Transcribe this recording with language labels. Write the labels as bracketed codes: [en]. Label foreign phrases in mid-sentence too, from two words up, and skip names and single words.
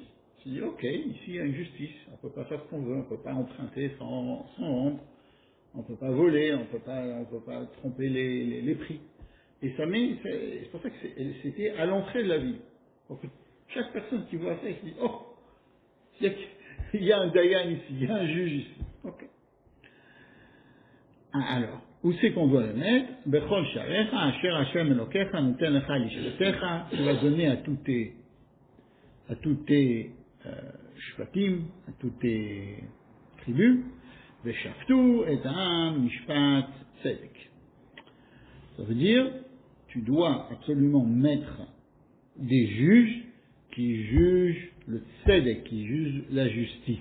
[fr] Ils se disent, ok, ici il y a une justice, on ne peut pas faire ce qu'on veut, on ne peut pas emprunter sans rendre, on ne peut pas voler, on ne peut pas tromper les prix. Et ça c'est pour ça que c'était à l'entrée de la ville. Donc chaque personne qui voit ça, il se dit, oh, il y a un dayan ici, il y a un juge ici. Ok. Alors, où c'est qu'on doit le mettre? [he] בכל שעריך אשר השם אלוהיך נותן לך לשבטיך, [fr] tu vas donner à tous tes shvatim, à toutes tes tribus, [he] ושפטו את העם משפט צדק. [fr] Ça veut dire, tu dois absolument mettre des juges qui jugent le tzedek, qui jugent la justice.